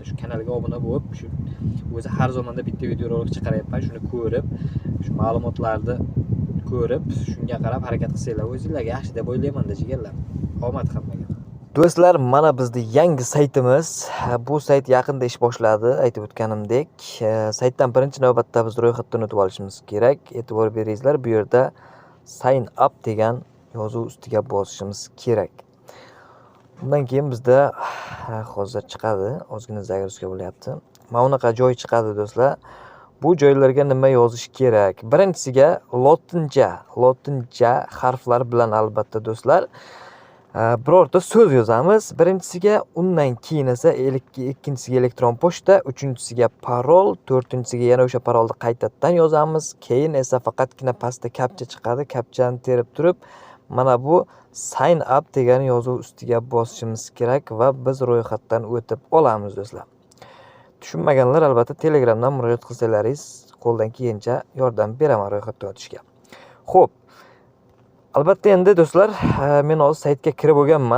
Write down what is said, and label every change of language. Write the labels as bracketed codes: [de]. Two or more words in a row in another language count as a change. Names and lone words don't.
[uz] Shu kanalga obuna bo'lib, shu o'zi har zamonda bitta videorolik chiqaryapman, shuni ko'rib, shu ma'lumotlarni ko'rib, shunga qarab harakat qilsanglar, o'zingizlarga yaxshi deb o'ylayman-da jigarlar. Omad hammaga. Do'stlar, mana bizning yangi saytimiz. Bu sayt yaqinda ish boshladi, aytib o'tganimdek. Saytdan birinchi navbatda biz ro'yxatdan o'tib olishimiz kerak. E'tibor beringizlar, bu yerda [en] sign up [uz] degan yozuv ustiga bosishimiz kerak. Bundan keyin bizda hozir chiqadi, ozgina zagruzka bo'lyapti. Mana bunaqa joy chiqadi do'stlar. Bu joylarga nima yozish kerak? Birinchisiga lotincha harflar bilan albatta do'stlar birorta so'z yozamiz. Birinchisiga, undan keyin esa ikkinchisiga elektron pochta, uchinchisiga parol, to'rtinchisiga yana o'sha parolni qaytadan yozamiz. Keyin esa faqatgina pastda kapcha chiqadi. Kapchani terib turib, mana bu [en] sign up [uz] degan yozuv ustiga bosishimiz kerak va biz ro'yxatdan o'tib olamiz do'stlar. Tushunmaganlar albatta Telegramdan murojaat qilsalaringiz, qo'ldan kelgancha yordam beraman ro'yxatdan o'tishga. Xo'p. Albatta endi do'stlar, men hozir saytga kirib bo'lganman.